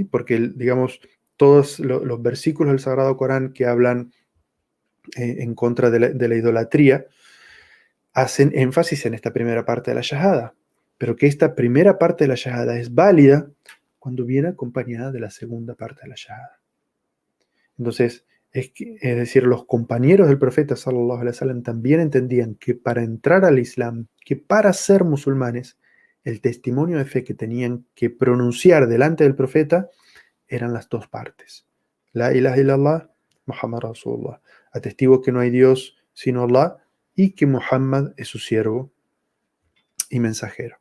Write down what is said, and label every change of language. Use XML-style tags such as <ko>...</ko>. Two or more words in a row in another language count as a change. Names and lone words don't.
<es>Porque, digamos, todos los versículos del Sagrado Corán que hablan en contra de la idolatría hacen énfasis en esta primera parte de la shahada, pero que esta primera parte de la shahada es válida cuando viene acompañada de la segunda parte de la shahada. Entonces, es decir, los compañeros del profeta</es> <ar>صلى الله عليه وسلم</ar> <es>también entendían que para entrar al Islam, que para ser musulmanes, el testimonio de fe que tenían que pronunciar delante del profeta eran las dos partes.</es> <ar>لا إله إلا الله محمد رسول الله.</ar> <es>Atestigo que no hay Dios sino Allah y que Muhammad es su siervo y mensajero.</es>